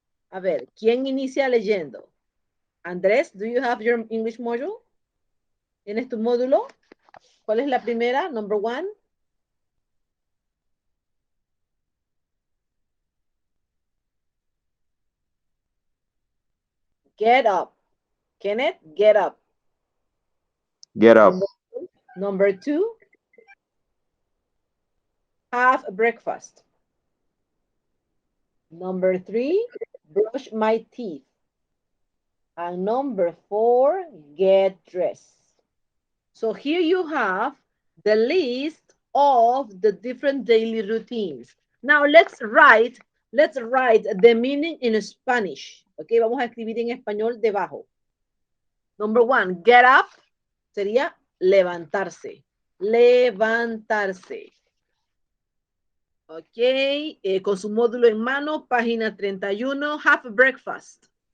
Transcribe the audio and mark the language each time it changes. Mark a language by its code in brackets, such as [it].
[es] A ver, ¿quién inicia leyendo? [en] Andrés, do you have your English module? [es] ¿Tienes tu módulo? ¿Cuál es la primera? [en] Number 1. Get up. Kenneth, get up. Get up. Number 2. Have breakfast. Number 3. Brush my teeth. And number 4. Get dressed. So here you have the list of the different daily routines. Now let's write the meaning in Spanish. [es] Okay, vamos a escribir en español debajo. [en] Number 1, get up [es] sería levantarse. Levantarse. Ok, con su módulo en mano, página 31, [en] have breakfast.